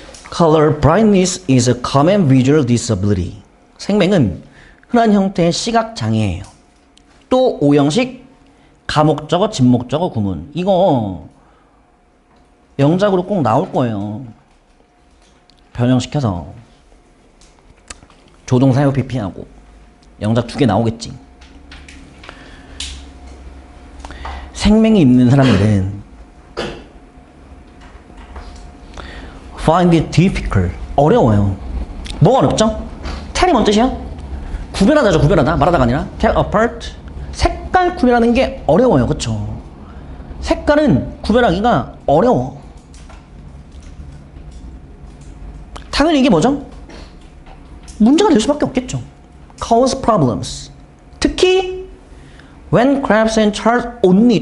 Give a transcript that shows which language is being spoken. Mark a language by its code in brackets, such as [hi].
[en] Color blindness is a common visual disability. [ko] 생맹은 흔한 형태의 시각 장애예요. 또 오형식 가목적어, 진목적어, 구문. 이거 영작으로 꼭 나올 거예요. 변형시켜서 조동사용 PP하고 영작 2개 나오겠지. 생맹이 있는 사람들은 [en] find it difficult. [ko] 어려워요. 뭐가 어렵죠? tell이 뭔 뜻이야? 구별하다죠. 구별하다. 말하다가 아니라 tell apart. 색깔 구별하는 게 어려워요. 그쵸? 색깔은 구별하기가 어려워. 당연히 이게 뭐죠? 문제가 될 수밖에 없겠죠. [en] cause problems. [ko] 특히 [en] when graphs and charts only.